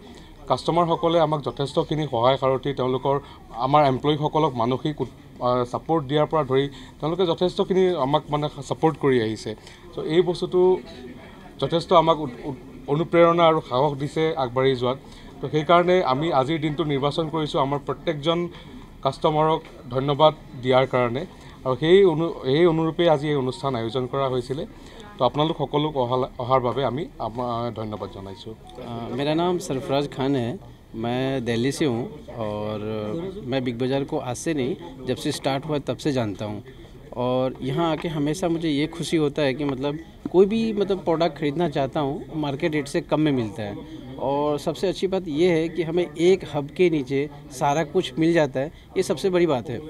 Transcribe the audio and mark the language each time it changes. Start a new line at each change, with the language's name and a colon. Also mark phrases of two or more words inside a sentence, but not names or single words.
Assamese: কাস্টমাৰসকলে আমাক যথেষ্টখিনি সহায় সাৰথি তেওঁলোকৰ আমাৰ এমপ্লয়ীসকলক মানসিক সাপোৰ্ট দিয়াৰ পৰা ধৰি তেওঁলোকে যথেষ্টখিনি আমাক মানে সাপোৰ্ট কৰি আহিছে সো এই বস্তুটো যথেষ্ট আমাক অনুপ্ৰেৰণা আৰু সাহস দিছে আগবাঢ়ি যোৱাত তো সেই কাৰণে আমি আজিৰ দিনটো নিৰ্বাচন কৰিছোঁ আমাৰ প্ৰত্যেকজন কাস্টমাৰক ধন্যবাদ দিয়াৰ কাৰণে আৰু সেই অনুৰূপে আজি এই অনুষ্ঠান আয়োজন কৰা হৈছিল
Hindi: तो आप लोग
Assamese: সকলো অহাৰ বাবে আমি ধন্যবাদ জনাইছো।
Hindi: मेरा नाम सरफराज खान है, मैं दिल्ली से हूँ और मैं बिग बाज़ार को आज से नहीं जब से स्टार्ट हुआ तब से जानता हूँ और यहाँ आके हमेशा मुझे ये खुशी होता है कि मतलब कोई भी प्रोडक्ट ख़रीदना चाहता हूँ मार्केट रेट से कम में मिलता है और सबसे अच्छी बात ये है कि हमें एक हब के नीचे सारा कुछ मिल जाता है, ये सबसे बड़ी बात है।